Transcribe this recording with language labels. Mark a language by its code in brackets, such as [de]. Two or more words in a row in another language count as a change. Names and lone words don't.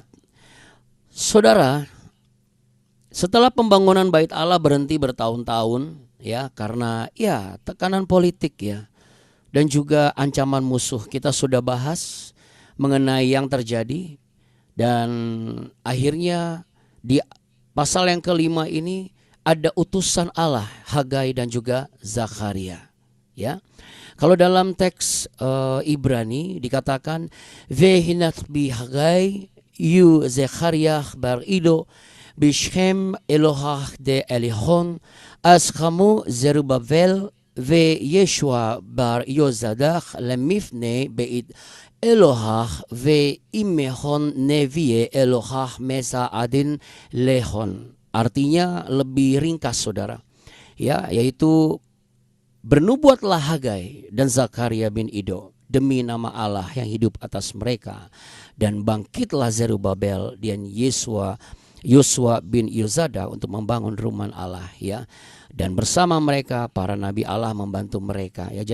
[id] Saudara, setelah pembangunan Bait Allah berhenti bertahun-tahun ya karena ya tekanan politik ya dan juga ancaman musuh, kita sudah bahas mengenai yang terjadi dan akhirnya di pasal yang kelima ini ada utusan Allah Hagai dan juga Zakaria ya. Kalau dalam teks Ibrani dikatakan [arc] והתנבי בי חגי וזכריה בר עדוא בשם אלה די עליהון אקמו זרבבל וישוע בר יוצדק למבנא בית אלהא ועמהון נביאיא די אלהא מסעדין להון. [id] Artinya lebih ringkas saudara ya, yaitu bernubuatlah Hagai dan Zakaria bin Ido demi nama Allah yang hidup atas mereka, dan bangkitlah Zerubbabel dan Yosua bin Yozada untuk membangun rumah Allah ya, dan bersama mereka para nabi Allah membantu mereka ya.